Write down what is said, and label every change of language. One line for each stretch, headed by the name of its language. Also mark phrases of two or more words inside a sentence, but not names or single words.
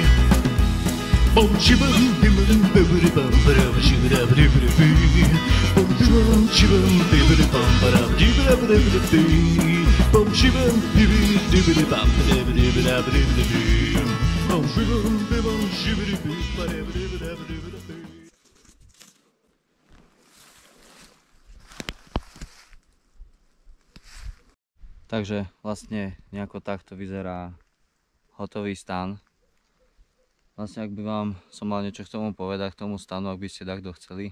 Slovak: Bam shibam bibam bibri bam baram dibra dibra bee. Bam shibam shibam bibri bam baram dibra dibra bee. Bam shibam bibri dibri bam dibra dibra dibra bee. Bam shibam bibam shibri bam baram dibra dibra bee. Takže vlastne nejako takto vyzerá hotový stan. Vlastne ak by vám som mal niečo k tomu povedať, k tomu stanu, ak by ste takto chceli.